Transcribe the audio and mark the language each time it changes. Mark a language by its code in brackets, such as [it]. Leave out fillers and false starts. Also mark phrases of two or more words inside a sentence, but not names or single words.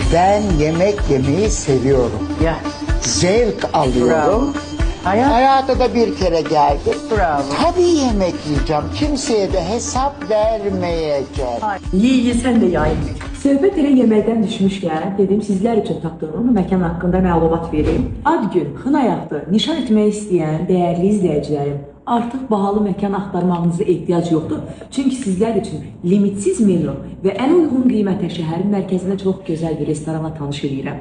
[tr] Ben yemek yemeyi seviyorum. Ya. Zevk alıyorum. Bravo. Hayat. Hayata da bir kere geldim. Bravo. Tabii yemek yiyeceğim. Kimseye de hesap vermeyeceğim. Ye sen de yayın. [az] Söhbət elə yeməkdən düşmüşkən, dedim sizlər üçün tapdığım məkan haqqında məlumat verim. Ad gün, xınayaqdır, nişan etmək istəyən dəyərli izləyicilərim, artıq bahalı məkan axtarmağınıza ehtiyac yoxdur. Çünki sizlər üçün limitsiz menü və ən uyğun qiymətə şəhərin mərkəzində çox gözəl bir restorana tanış edirəm.